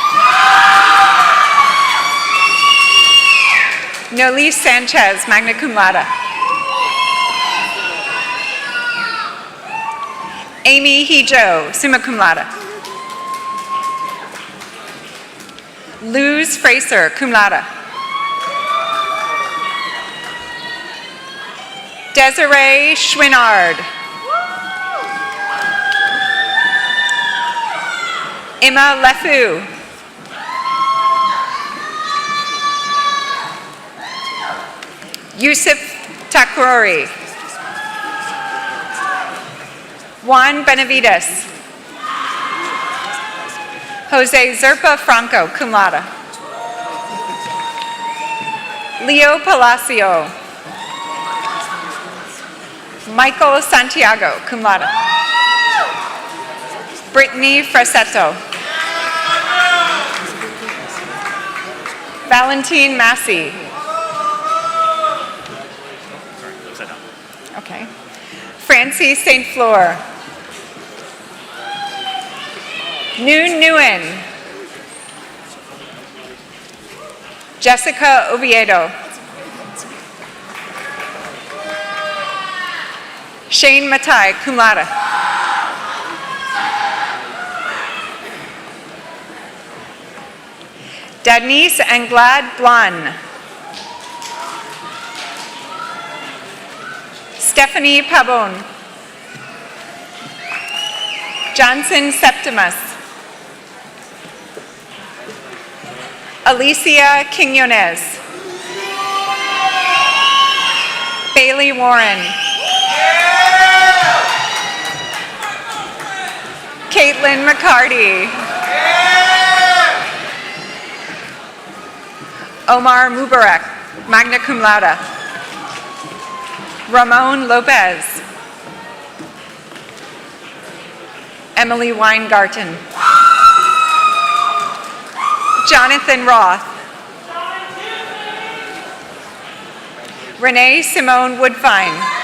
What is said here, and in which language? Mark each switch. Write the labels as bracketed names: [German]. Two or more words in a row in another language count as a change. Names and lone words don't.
[English] Nolise Sanchez, [Latin] magna cum laude. [English] Amy Hijo, [Latin] summa cum laude. [English] Luz Fraser, [Latin] cum laude. [English] Desiree Schwinnard. Emma Lefou. Yusuf Takrori. Juan Benavides. Jose Zerpa Franco, [Latin] cum laude. [English] Leo Palacio. Michael Santiago, [Latin] cum laude. [English] Brittany Frasetto. Valentine Massey. Okay. Francie St. Fleur. Noon Nguyen. Jessica Oviedo. Shane Matai, [Latin] cum laude. [English] Denise Anglade Blan. Stephanie Pabon. Johnson Septimus. Alicia Quinones. Bailey Warren. Caitlin McCarty. Omar Mubarak, [Latin] magna cum laude. [English] Ramon Lopez. Emily Weingarten. Jonathan Roth. Renee Simone Woodfine.